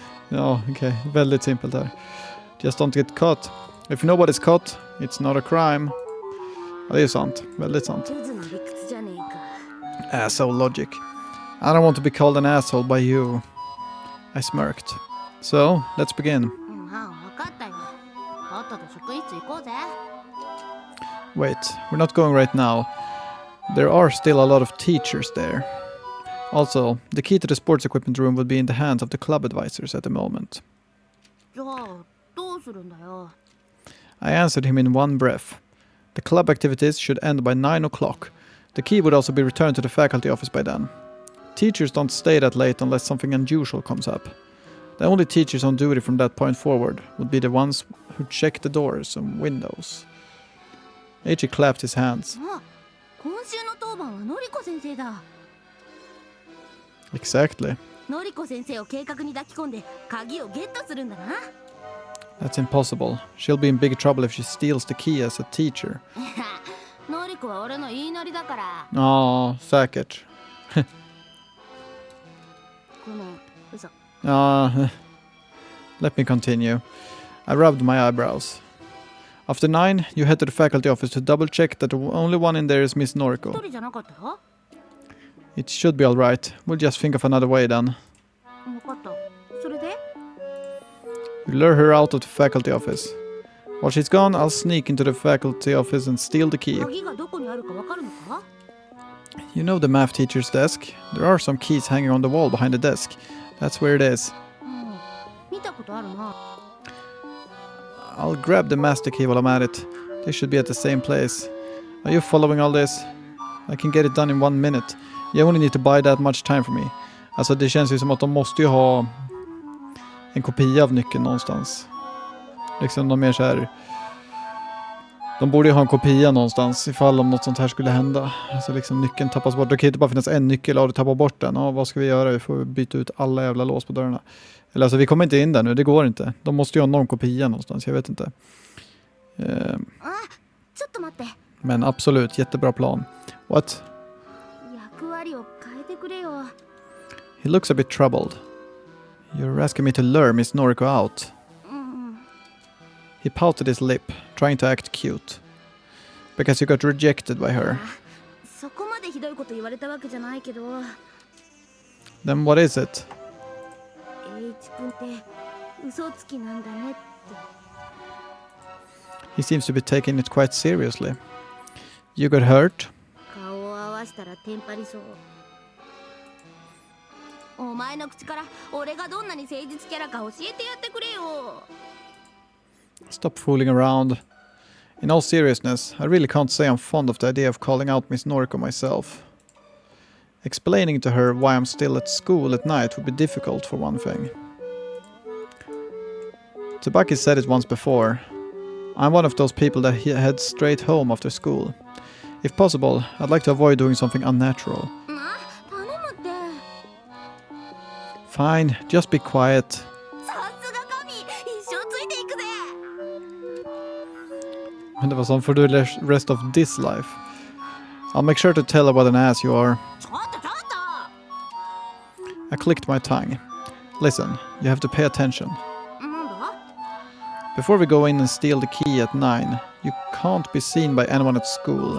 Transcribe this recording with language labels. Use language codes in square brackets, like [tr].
[sv] Okay, väldigt simpelt där. [en] Just don't get caught. If nobody's caught, it's not a crime. [sv] Ja, det är ju sant. Väldigt sant. [ja] クズの理屈じゃねえか。 [en] Asshole logic. I don't want to be called an asshole by you. I smirked. So, let's begin. [ja] まあ、わかったよ。とっとと職員室行こうぜ。 [en] Wait, we're not going right now. There are still a lot of teachers there. Also, the key to the sports equipment room would be in the hands of the club advisors at the moment. [ja] じゃあ、どうするんだよ。 [en] I answered him in one breath. The club activities should end by 9 o'clock. The key would also be returned to the faculty office by then. Teachers don't stay that late unless something unusual comes up. The only teachers on duty from that point forward would be the ones who check the doors and windows. Eiichi clapped his hands. [ja] あ、今週の当番はのりこ先生だ。 [en] Exactly. [ja] のりこ先生を計画に抱き込んで鍵をゲットするんだな。 [en] That's impossible. She'll be in big trouble if she steals the key as a teacher. [ja] のりこは俺の言いなりだから。 [sv] Oh, säkert. [ja] ごめん、嘘。 [en] Let me continue. I rubbed my eyebrows. After 9, you head to the faculty office to double check that the only one in there is Miss [ja] 一 [en] Noriko. [ja] 人じゃなかったら？ [en] It should be alright. We'll just think of another way then. [ja] 分かった。それで？ [en] We lure her out of the faculty office. While she's gone, I'll sneak into the faculty office and steal the key. [ja] 鍵がどこにあるか分かるのか？ [en] You know the math teacher's desk? There are some keys hanging on the wall behind the desk. That's where it is. [ja] うん、見たことあるな。 [en] I'll grab the master key while I'm at it. They should be at the same place. Are you following all this? I can get it done in 1 minute. You only need to buy that much time for me. [sv] Alltså det känns ju som att de måste ju ha en kopia av nyckeln någonstans. Liksom de är så här. De borde ju ha en kopia någonstans ifall om något sånt här skulle hända. Alltså liksom nyckeln tappas bort. Det kan ju inte bara finnas en nyckel och du tappar bort den. Ja, vad ska vi göra? Vi får byta ut alla jävla lås på dörrarna. Eller alltså vi kommer inte in där nu, det går inte. De måste ju ha någon kopia någonstans, jag vet inte. [ja] あ、ちょっと待って。 [sv] Men absolut, jättebra plan. [en] What? [ja] 役割を変えてくれよ。 [en] He looks a bit troubled. You're asking me to lure Miss Noriko out. [ja] うん。 [en] He pouted his lip, trying to act cute. Because you got rejected by her. [ja] そこまでひどいこと言われたわけじゃないけど、 [en] Then what is it? [ja] 栄一君って嘘つきなんだねって。 [en] He seems to be taking it quite seriously. You got hurt? [ja] 顔を合わしたらテンパりそう。お前の口から俺がどんなに誠実キャラか教えてやってくれよ。 [en] Stop fooling around. In all seriousness, I really can't say I'm fond of the idea of calling out Miss Noriko myself. Explaining to her why I'm still at school at night would be difficult for one thing. Tsubaki said it once before. I'm one of those people that head straight home after school. If possible, I'd like to avoid doing something unnatural. [ja] 頼むって。 [en] Fine, just be quiet. [ja] さすが神、一生ついていくぜ。 [en] And it was on for the rest of this life. I'll make sure to tell her what an ass you are. [ja] ちょっとちょっと。 [en] I clicked my tongue. Listen, you have to pay attention. [ja] なんだ？ [en] Before we go in and steal the key at 9, you can't be seen by anyone at school.